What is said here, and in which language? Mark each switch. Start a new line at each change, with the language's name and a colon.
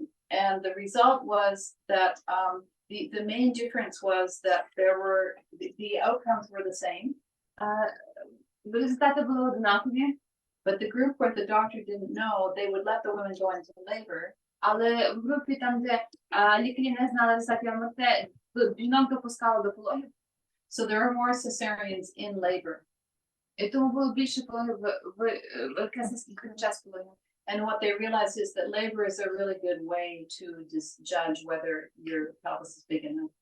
English: And the result was that the main difference was that there were the outcomes were the same.
Ukrainian: Результати були однакові.
English: But the group where the doctor didn't know, they would let the women go into labor.
Ukrainian: Але в групі там, де лікарі не знали результатів МРТ, жінок допускали до пологів.
English: So there are more cesareans in labor.
Ukrainian: І тому було більше пологів в кесарських під час пологів.
English: And what they realize is that labor is a really good way to just judge whether your pelvis is big enough.